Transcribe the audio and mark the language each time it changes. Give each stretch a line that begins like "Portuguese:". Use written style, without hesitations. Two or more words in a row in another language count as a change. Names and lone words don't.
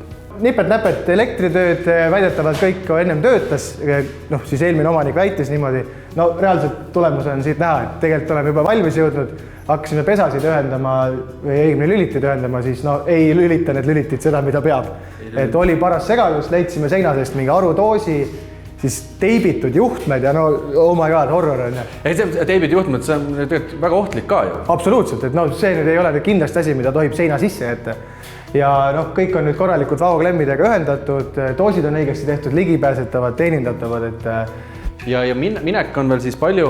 Estonian: Nipet-näpet elektritööd väidetavalt kõik ennem töötas, siis eelmine omanik väitis niimoodi. No reaalselt tulemus on siit näha, et tegelikult oleme juba valmis jõudnud, hakkasime pesasid ühendama või õigemini lülitid ühendama, siis ei lülita need lülitid seda, mida peab. Et oli paras segadus, leidsime seina seest mingi arutoosi, siis teibitud juhtmed ja
English: oh my god,
Estonian: horror on. Ei, see teibitud juhtmed, see on tegelikult väga ohtlik ka ju. Absoluutselt, et see nüüd ei ole kindlasti asi, mida tohib seina sisse jätta. Ja kõik on nüüd korralikult vaoklemmidega ühendatud, doosid on õigesti tehtud, ligipääsetavad, teenindatavad. Ja minek on veel siis palju?